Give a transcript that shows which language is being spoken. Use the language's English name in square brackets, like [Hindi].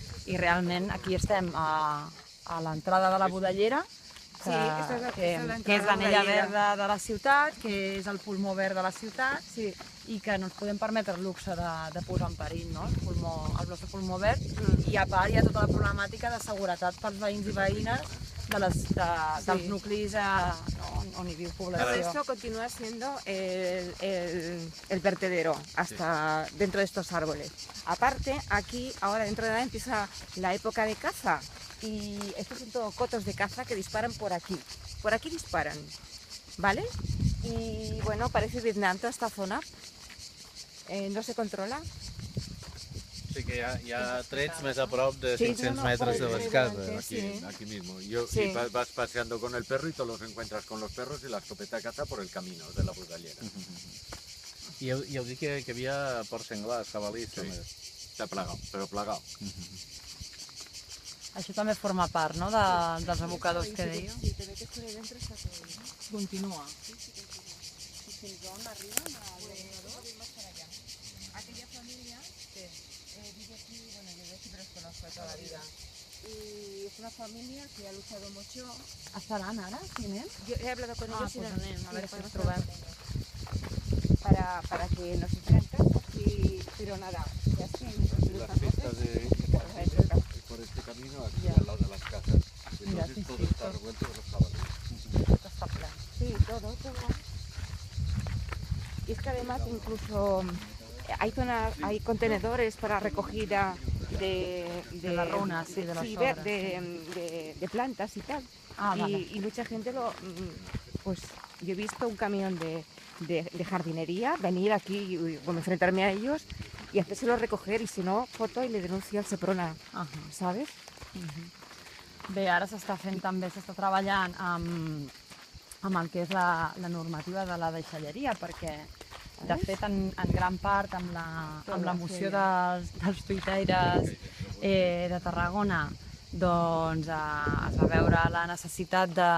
[Catalan] I realment aquí estem a l'entrada de la Budellera, que és l'anella verda de la ciutat, que és el pulmó verd de la ciutat, i que no ens podem permetre el luxe de posar en perill, no?, el nostre pulmó verd, i a part hi ha tota la problemàtica de seguretat pels veïns i veïnes dels nuclis on hi viu població. [Spanish] Todo esto continúa siendo el vertedero hasta dentro de estos árboles. Aparte, aquí, ahora dentro de nada empieza la época de caza y estos son todos cotos de caza que disparan por aquí. Por aquí disparan, ¿vale? Y bueno, parece Vietnam toda esta zona. No se controla. [Catalan] Sí que hi ha trets més a prop de 500 metres de les cases. [Spanish] Aquí mismo. Y vas paseando con el perro y te los encuentras con los perros y la escopeta de caza por el camino de la Budellera. [Catalan] I heu dit que hi havia porcs senglars, jabalís, també. [Spanish] Está plagado, pero plagado. [Catalan] Això també forma part, no?, dels abocadors que dèieu. [Spanish] Sí, te ve que por dentro está todo. [Catalan] Continua. Fins on arriben [Spanish] más para allá. Aquella familia vive aquí, bueno, yo siempre los conozco de toda la vida. Y es una familia que ha luchado mucho. [Catalan] Estaran ara, si anem? [Spanish] Yo he hablado con ellos [Catalan] pues anem, a veure si els [Spanish] podemos [Catalan] trobem. [Spanish] hablar con ellos. Para que nos hicieran caso, pero nada, ya sí. Las pistas por este camino aquí al lado de las casas. Entonces todo está revuelto de los jabalíes. [Catalan] Està ple. [Spanish] Sí, todo. Y es que además incluso hay contenedores para recogida de la runa, sí, de las sobras. de plantas y tal. Vale. Y mucha gente pues yo he visto un camión de jardinería venir aquí y enfrentarme a ellos y hacérselo recoger, y si no, foto y le denuncio al Seprona, ¿sabes? [Catalan] Bé, ara s'està treballant amb el que és la normativa de la deixalleria, perquè de fet en gran part amb la moció dels tuitaires de Tarragona doncs es va veure la necessitat